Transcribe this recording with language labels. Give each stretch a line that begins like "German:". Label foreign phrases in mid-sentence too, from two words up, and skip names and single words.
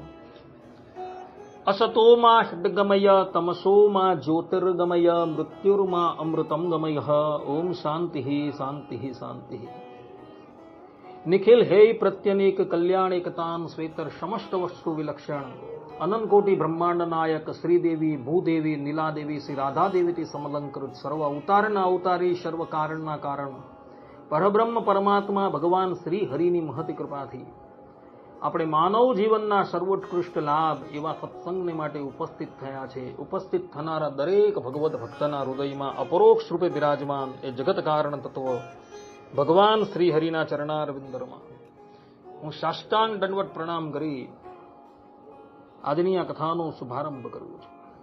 Sanskrit: असतो मा षड्गमय तमसो मा ज्योतिर्गमय मृत्युर्मा अमृतं गमय। ओम शांति शांति शांति।
Gujarati: નિખિલ હે પ્રત્યનેક કલ્યાણ એકતાન શ્વેતર સમસ્ત વસ્તુ વિલક્ષણ અનંત કોટિ બ્રહ્માંડ નાયક શ્રીદેવી ભૂદેવી નીલાદેવી શ્રી રાધા દેવી સમલંકૃત સર્વ अवताરના અવતારી સર્વ કારણના કારણ પરબ્રહ્મ પરમાત્મા ભગવાન શ્રી હરિની મહતી કૃપાથી આપણે માનવ જીવનના સર્વોત્કૃષ્ટ લાભ એવા સત્સંગને માટે ઉપસ્થિત થયા છે। ઉપસ્થિત થનારા દરેક ભગવદ ભક્તના હૃદયમાં અપરોક્ષ રૂપે બિરાજમાન એ જગત કારણ તત્વ ભગવાન શ્રી હરિના ચરણારવિંદમાં હું સાષ્ટાંગ દંડવત પ્રણામ કરી આજની આ કથાનો શુભારંભ કરું છું।